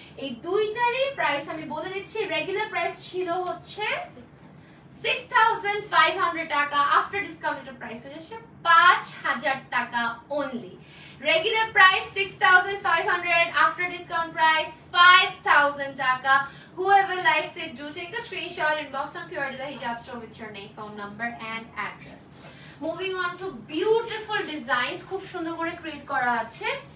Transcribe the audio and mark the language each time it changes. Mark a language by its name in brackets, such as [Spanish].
[Bangla] এই দুইটারই প্রাইস আমি বলে দিচ্ছি, রেগুলার প্রাইস ছিল হচ্ছে 6500 টাকা, আফটার ডিসকাউন্ট এর প্রাইস হয়ে যাচ্ছে 5000 টাকা only. Regular price 6500, after discount price 5000 টাকা। [English] whoever likes it do take a screenshot, inbox on Purity the Hijab Store with your name, phone number and address. Moving on to beautiful designs, [Bangla] খুব সুন্দর করে create করা আছে।